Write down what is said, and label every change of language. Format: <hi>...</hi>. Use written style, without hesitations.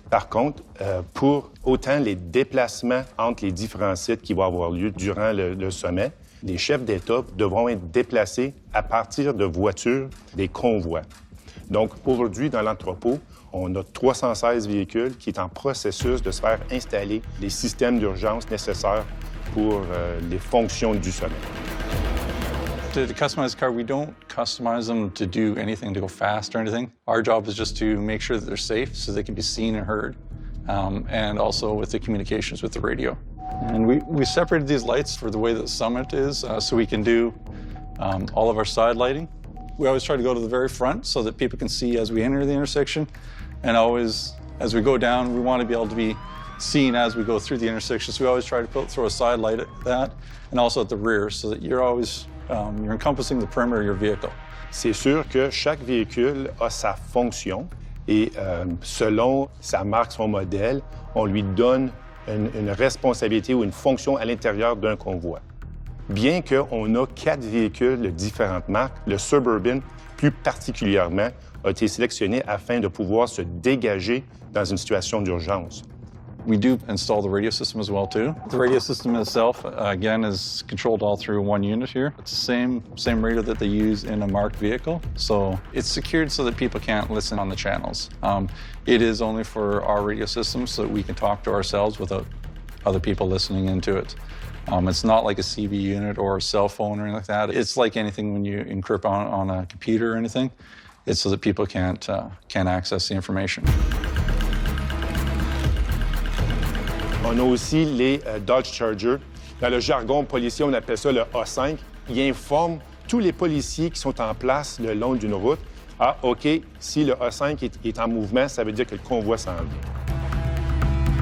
<fr>Par contre, pour autant les déplacements entre les différents sites qui vont avoir lieu durant le sommet, les chefs d'État devront être déplacés à partir de voitures des convois. Donc, aujourd'hui, dans l'entrepôt, on a 316 véhicules qui est en processus de se faire installer les systèmes d'urgence nécessaires pour les fonctions du sommet.</fr> <en>The customized car, we don't customize them to do anything to go fast or anything. Our job is just to make sure that they're safe so they can be seen and heard, and also with the communications with the radio. And we separated these lights for the way that the summit is, so we can do all of our side lighting. We always try to go to the very front so that people can see as we enter the intersection, and always, as we go down, we want to be able to be seen as we go through the intersection. So we always try to throw a side light at that, and also at the rear, so that you're always you're encompassing the perimeter of your vehicle.</en> <fr>C'est sûr que chaque véhicule a sa fonction et selon sa marque, son modèle, on lui donne une responsabilité ou une fonction à l'intérieur d'un convoi. Bien qu'on a 4 véhicules de différentes marques, le Suburban, plus particulièrement, a été sélectionné afin de pouvoir se dégager dans une situation d'urgence.</fr> <en>We do install the radio system as well, too. The radio system itself, again, is controlled all through one unit here. It's the same radio that they use in a marked vehicle. So it's secured so that people can't listen on the channels. It is only for our radio system so that we can talk to ourselves without other people listening into it. It's not like a CB unit or a cell phone or anything like that. It's like anything when you encrypt on a computer or anything. It's so that people can't access the information.</en> <fr>On a aussi les Dodge Charger. Dans le jargon policier, on appelle ça le A5. Il informe tous les policiers qui sont en place le long d'une route. Ah, OK, si le A5 est en mouvement, ça veut dire que le convoi s'en vient.</fr>